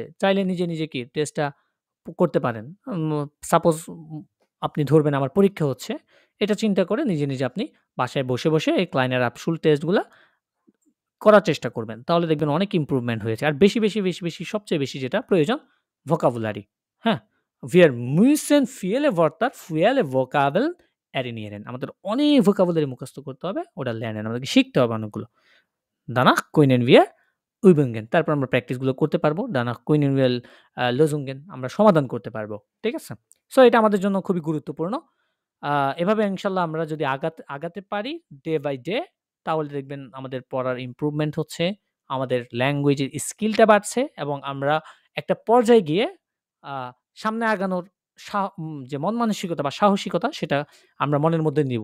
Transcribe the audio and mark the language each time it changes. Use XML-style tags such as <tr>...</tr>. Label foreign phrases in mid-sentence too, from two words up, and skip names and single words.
<bn>চাইলে নিজে কি টেস্টটা করতে পারেন। সাপোজ আপনি ধরবেন আমার পরীক্ষা হচ্ছে, এটা চিন্তা করে নিজে আপনি বাসায় বসে এই</bn> <de>kleiner Abschluss</de> <bn>টেস্টগুলা করার চেষ্টা করবেন। তাহলে দেখবেন অনেক ইমপ্রুভমেন্ট হয়েছে। আর বেশি সবচেয়ে বেশি যেটা প্রয়োজন ভোকাবুলারি। হ্যাঁ?</bn> <de>Wir müssen viele Wörter, viele Vokabeln erlernen।</de> <bn>আমাদের অনেক ভোকাবুলারি মুখস্থ করতে হবে, ওটা lernen আমাদেরকে শিখতে হবে অনেকগুলো।</bn> <de>Danach können wir üben।</de> <bn>তারপর আমরা প্র্যাকটিসগুলো করতে পারবো।</bn> <de>Danach können wir lösen।</de> <bn>আমরা সমাধান করতে পারবো। ঠিক আছে? সো এটা আমাদের জন্য খুবই গুরুত্বপূর্ণ। এভাবে ইনশাআল্লাহ আমরা যদি আগাতে পারি</bn> <en>day by day,</en> <bn>তাহলে দেখবেন আমাদের পড়ার ইমপ্রুভমেন্ট হচ্ছে, আমাদের ল্যাঙ্গুয়েজের স্কিলটা বাড়ছে এবং আমরা একটা পর্যায়ে গিয়ে সামনে আগানোর যে মন মানসিকতা বা সাহসিকতা সেটা আমরা মনের মধ্যে নিব।</bn>